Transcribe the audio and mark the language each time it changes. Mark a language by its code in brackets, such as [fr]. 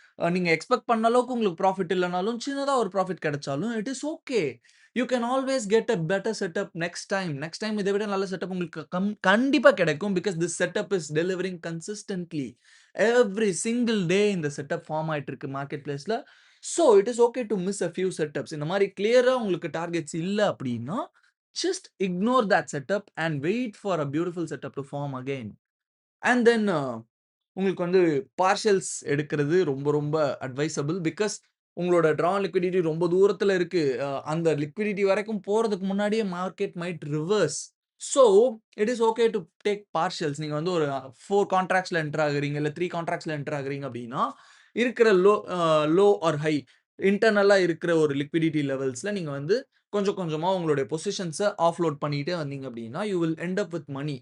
[ta] நீங்க எக்ஸ்பெக்ட் பண்ண அளவுக்கு உங்களுக்கு ப்ராஃபிட் இல்லனாலும், சின்னதா ஒரு ப்ராஃபிட் கிடைச்சாலும் [en] It is okay. You can always get a better setup [ta] next time. Next time இத விட நல்ல செட்டப் உங்களுக்கு கண்டிப்பா கிடைக்கும். [en] Because this setup is delivering consistently. [ta] Every single day இந்த செட்டப் ஃபார்ம் ஆயிட்டு இருக்கு மார்க்கெட் பிளேஸ்ல. [en] So it is okay to miss a few setups. [ta] இந்த மாரி கிளியரா உங்களுக்கு டார்கெட்ஸ் இல்ல அப்படின்னா, [en] just ignore that setup and wait for a beautiful setup to form again. [ta] And then உங்களுக்கு வந்து பார்ஷியல்ஸ் எடுக்கிறது ரொம்ப ரொம்ப அட்வைசபிள். பிகாஸ் உங்களோட ட்ரா லிக்விடிட்டி ரொம்ப தூரத்துல இருக்கு. அந்த லிக்விடிட்டி வரைக்கும் போறதுக்கு முன்னாடியே market might reverse. [en] So it is okay to take partials. [ta] நீங்க வந்து ஒரு 4 கான்ட்ராக்ட்ஸ்ல என்டர் ஆகுறீங்க, இல்ல 3 கான்ட்ராக்ட்ஸ்ல என்டர் ஆகுறீங்க அப்படின்னா, இருக்கிற லோ ஆர் ஹை இன்டர்னலா இருக்கிற ஒரு லிக்விடிட்டி லெவல்ஸ்ல நீங்க வந்து கொஞ்சம் கொஞ்சமா உங்களுடைய பொசிஷன்ஸ ஆஃப்லோட் பண்ணிட்டே வந்தீங்க அப்படின்னா, [en] You will end up with money.